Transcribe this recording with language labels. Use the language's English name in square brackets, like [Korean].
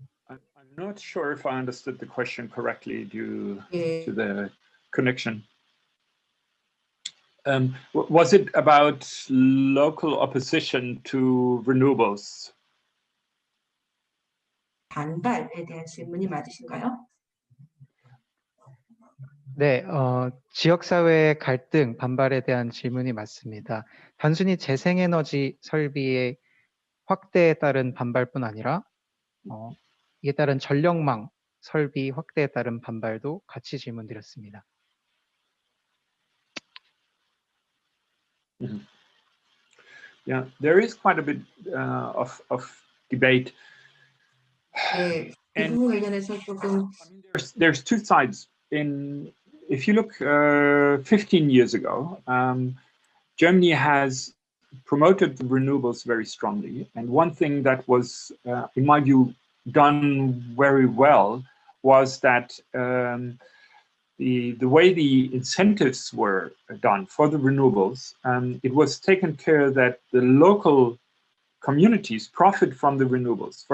[English] I'm not sure if I understood the question correctly due [Korean] 예. [English] to the connection. Was it about local opposition to renewables? [Korean] 반발에 대한 질문이 맞으신가요? 네, 지역사회의 갈등, 반발에 대한 질문이 맞습니다. 단순히 재생에너지 설비의 확대에 따른 반발뿐 아니라 이에 따른 전력망 설비 확대에 따른 반발도 같이 질문드렸습니다. Mm-hmm. [English] Yeah, there is quite a bit of debate. [Korean] 네, 이 부분 관련해서 조금 [English] There's two sides. If you look 15 years ago, Germany has promoted the renewables very strongly. And one thing that was, in my view, done very well was that the way the incentives were done for the renewables, it was taken care that the local communities profit from the renewables.